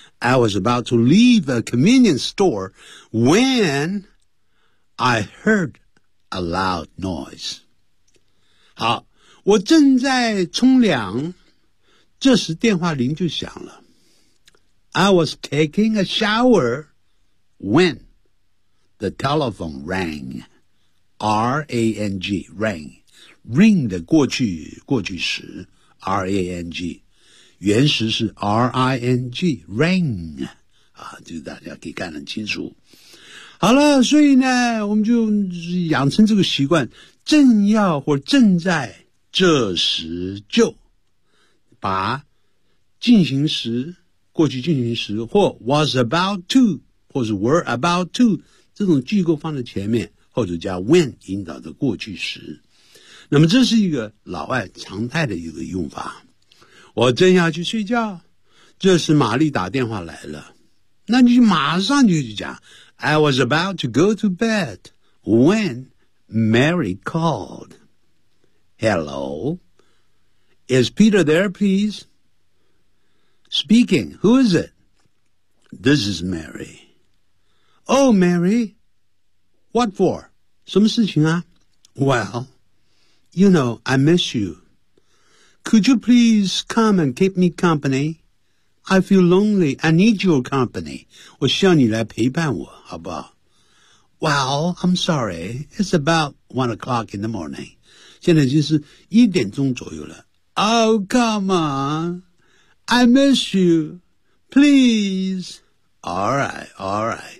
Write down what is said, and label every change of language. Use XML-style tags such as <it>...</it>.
<en>I was about to leave a convenience store when I heard a loud noise.</en> <zh>好，我正在冲凉，这时电话铃就响了。</zh> <en>I was taking a shower when the telephone rang. R-A-N-G, rang. Ring</en> <zh>的过去时</zh> <en>R-A-N-G.</en> <zh>原始是 R-I-N-G, ring, 啊，就大家可以看得很清楚。好了，所以呢，我们就养成这个习惯，正要或正在这时就把进行时、过去进行时或 was about to, 或是 were about to, 这种句构放在前面，或者加 when 引导的过去时。那么这是一个老外常态的一个用法。我正要去睡觉，这时玛丽打电话来了。那你马上就去讲</zh> <en>I was about to go to bed when Mary called. Hello, is Peter there, please? Speaking, who is it? This is Mary. Oh, Mary, what for?</en> <zh>什么事情啊？</zh> <en>Well, you know, I miss you. Could you please come and keep me company? I feel lonely. I need your company.</en> <zh>我需要你来陪伴我，好不好？</zh> <en>Well, I'm sorry. It's about 1 o'clock in the morning.</en> <zh>现在已经是一点钟左右了。</zh> <en>Oh, come on. I miss you. Please. All right.</en>